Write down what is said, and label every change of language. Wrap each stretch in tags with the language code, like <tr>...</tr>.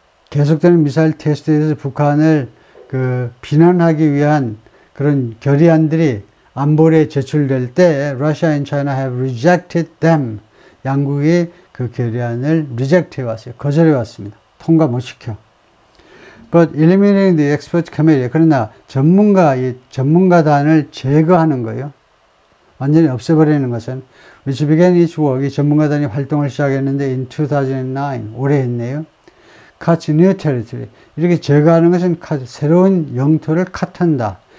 <ko>계속되는 미사일 테스트에 대해서 북한을 비난하기 위한 그런 결의안들이 안보리에 제출될 때</ko> <en>Russia and China have rejected them.</en> <ko>양국이 그 결의안을 reject 해왔어요. 거절해 왔습니다. 통과 못 시켜.</ko> <en>But eliminating the expert committee,</en> <ko>그러나 전문가단을 제거하는 거예요. 완전히 없애버리는 것은</ko> <en>which began its work,</en> <ko>이 전문가단이 활동을 시작했는데</ko> <en>in 2009,</en> <ko>올해 했네요.</ko> <en>Cut new territory,</en> <ko>이렇게 제거하는 것은 새로운 영토를 컷한다.</ko>